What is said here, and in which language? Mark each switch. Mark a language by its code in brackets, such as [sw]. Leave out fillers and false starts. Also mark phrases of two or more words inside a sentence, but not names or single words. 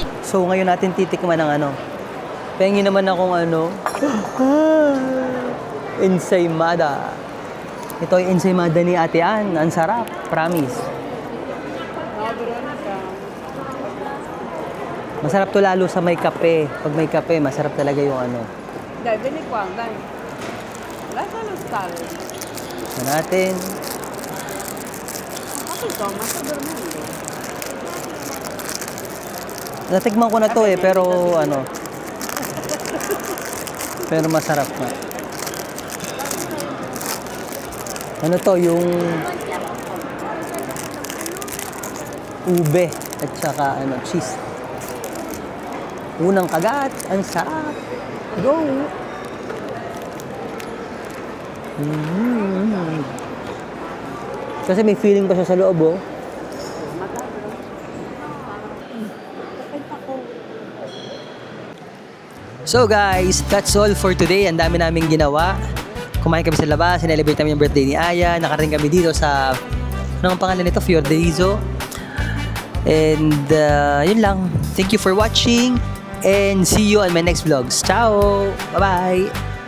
[tl] So ngayon natin titikman ng Pengi naman akong ensaymada. Ito ay ensaymada ni Ate Ann. Ang sarap, promise. Masarap to lalo sa may kape. Pag may kape, masarap talaga yung [it] Dai, vieni qua, dai. Lascialo stare. [tl] Ito natin. [it] Capito, ma sta dormendo. [tl] Natikman ko na to pero pero masarap na. Ano to, yung ube at saka cheese. Unang kagat, ang sarap. Go! Kasi may feeling pa siya sa loob, oh. [en] So guys, that's all for today. [tl] Ang dami naming ginawa. Kumain kami sa labas, sinelebrate namin yung birthday ni Aya. Nakarating kami dito sa, ano ang pangalan nito? Fiordaliso. And yun lang. [en] Thank you for watching and see you on my next vlogs. Ciao! Bye-bye!